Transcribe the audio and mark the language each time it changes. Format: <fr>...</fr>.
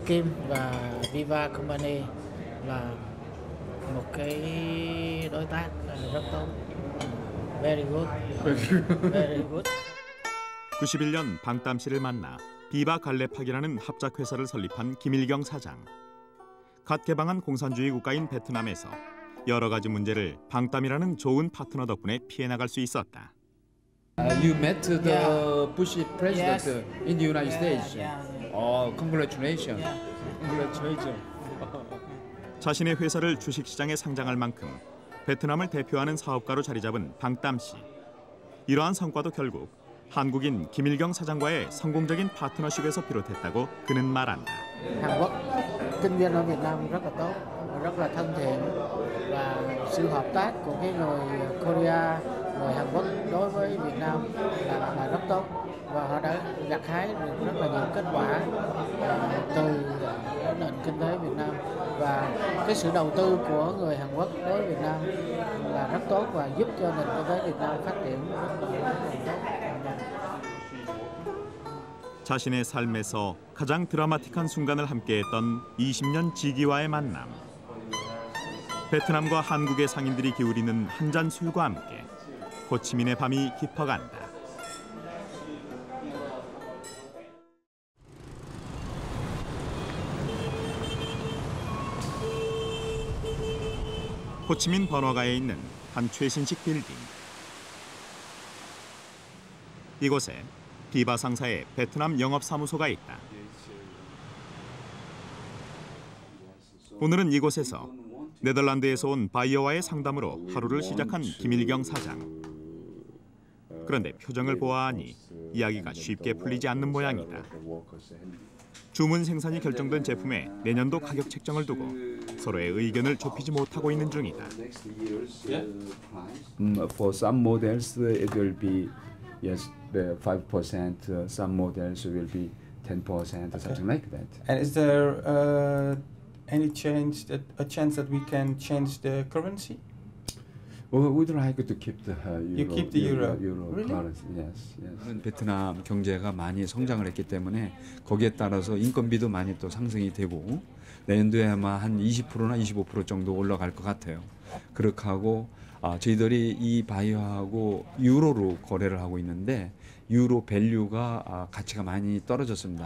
<vi>Kim và Viva Company là một cái đối tác rất tốt.</vi> <en>Very good. Very good.</en> <ko>91년 방담 씨를 만나 비바 갈레팍이라는 합작 회사를 설립한 김일경 사장. 갓 개방한 공산주의 국가인 베트남에서 여러 가지 문제를 방담이라는 좋은 파트너 덕분에 피해 나갈 수 있었다.</ko> <en>You met the Bush president in the United States. Congratulations. Congratulations.</en> <ko>자신의 회사를 주식시장에 상장할 만큼 베트남을 대표하는 사업가로 자리 잡은 방담 씨. 이러한 성과도 결국 한국인 김일경 사장과의 성공적인 파트너십에서 비롯했다고 그는 말한다.</ko> <vi>Hàn Quốc kinh doanh ở Việt Nam rất là tốt, rất là thân thiện và sự hợp tác của cái người Korea, người Hàn Quốc đối với Việt Nam là rất tốt và họ đã gặt hái được rất là nhiều kết quả từ nền kinh tế Việt Nam và cái sự đầu tư của người Hàn Quốc đối với Việt Nam là rất tốt và giúp cho nền kinh tế Việt Nam phát triển rất là tốt.</vi> <ko>자신의 삶에서 가장 드라마틱한 순간을 함께했던 20년 지기와의 만남. 베트남과 한국의 상인들이 기울이는 한 잔 술과 함께 호치민의 밤이 깊어간다. 호치민 번화가에 있는 한 최신식 빌딩. 이곳에 비바 상사의 베트남 영업사무소가 있다. 오늘은 이곳에서 네덜란드에서 온 바이어와의 상담으로 하루를 시작한 김일경 사장. 그런데 표정을 보아하니 이야기가 쉽게 풀리지 않는 모양이다. 주문 생산이 결정된 제품에 내년도 가격 책정을 두고 서로의 의견을 좁히지 못하고 있는 중이다.</ko> <en>For some models it will be yes 5%. Some models will be 10%, something like that. And is there any a chance that we can change the currency? Well, we'd like to keep the euro. You keep the euro. Really? Currency. Yes, yes.</en> <ko>베트남 경제가 많이 성장을 했기 때문에 거기에 따라서 인건비도 많이 또 상승이 되고 내년도에 아마 한 20%나 25% 정도 올라갈 것 같아요. 그렇게 하고 저희들이 이 바이어하고 유로로 거래를 하고 있는데 유로 밸류가 가치가 많이 떨어졌습니다.</ko>